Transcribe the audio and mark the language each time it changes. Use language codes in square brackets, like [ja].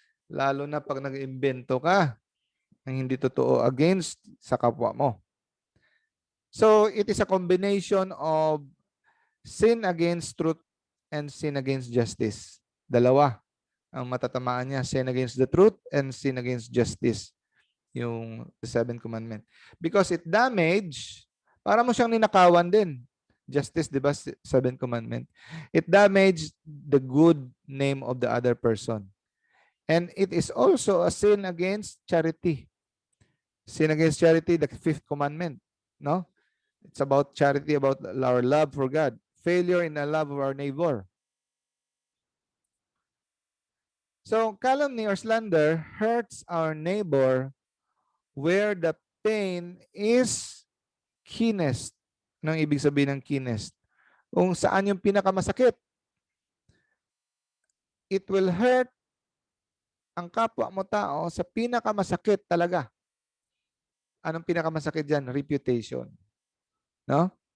[tl] Lalo na pag nag-imbento ka ng hindi totoo against sa kapwa mo. [en] So, it is a combination of sin against truth and sin against justice. [tl] Dalawa ang matatamaan niya, [en] sin against the truth and sin against justice. Yung the seventh commandment. Because it damage, [tl] para mo siyang ninakawan din. [en] Justice, di ba? Seventh commandment. It damaged the good name of the other person. And it is also a sin against charity. Sin against charity, the fifth commandment. No? It's about charity, about our love for God. Failure in the love of our neighbor. So, calumny or slander hurts our neighbor where the pain is keenest. [tl] Anong ibig sabihin ng keenest? Kung saan yung pinakamasakit. [en] It will hurt [tl] ang kapwa mo tao sa pinakamasakit talaga. Anong pinakamasakit dyan? Reputation. No?